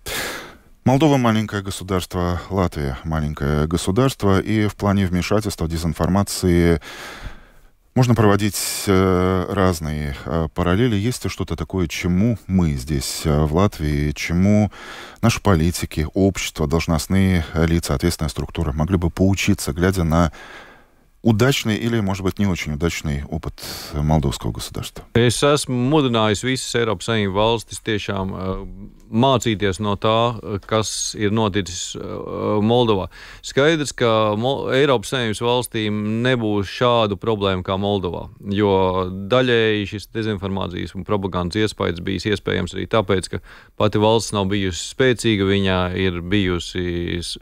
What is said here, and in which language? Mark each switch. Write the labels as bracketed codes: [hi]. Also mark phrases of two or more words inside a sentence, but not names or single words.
[ru] Молдова — маленькое государство, Латвия — маленькое государство, и в плане вмешательства, дезинформации можно проводить разные параллели. Есть ли что-то такое, чему мы здесь, в Латвии, чему наши политики, общество, должностные лица, ответственная структура могли бы поучиться, глядя на удачный или, может быть, не очень удачный опыт молдовского государства? [lv] Es esmu mudinājis visas Eiropas Savienības valstis tiešām mācīties no tā, kas ir noticis Moldovā. Skaidrs, ka Eiropas Savienības valstīm nebūs šādu problēmu kā Moldovā, jo daļēji šis dezinformācijas un propagandas iespējas bijis iespējams arī tāpēc, ka pati valsts nav bijusi spēcīga, viņa ir bijusi